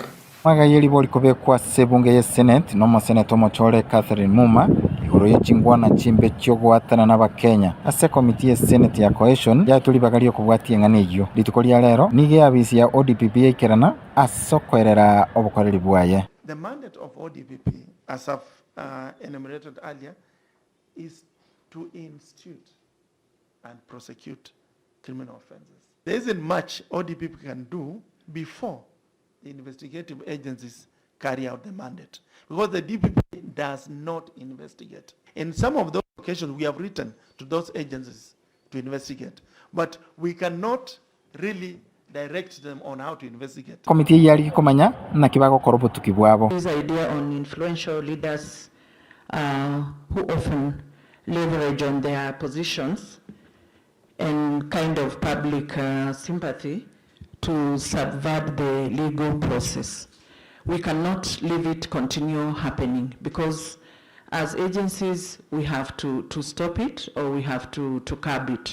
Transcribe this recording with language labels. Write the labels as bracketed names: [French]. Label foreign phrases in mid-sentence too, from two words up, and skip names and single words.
[Gusii] Magayeli boli kubekwa sebunge ya Senate no Senator Mochore Catherine Muma igoro yechingwana chimbe kyogwatana n'abakenya ase committee ya Senate ya Cohesion yatuli bagalio kubwatia ng'aneyo lituko lya lero nige abisi ya ODPP yekerana asokorera obukoreri bwaye. [English] The mandate of ODPP, as I've enumerated earlier, is to institute and prosecute criminal offenses. There isn't much ODPP can do before the investigative agencies carry out the mandate, because the DPP does not investigate. In some of those occasions, we have written to those agencies to investigate, but we cannot really direct them on how to investigate. [Gusii] Committee yali komanya na kibago korobutuki bwabo. [English] This idea on influential leaders who often leverage on their positions and kind of public sympathy to subvert the legal process. We cannot leave it continue happening because as agencies, we have to stop it or we have to curb it.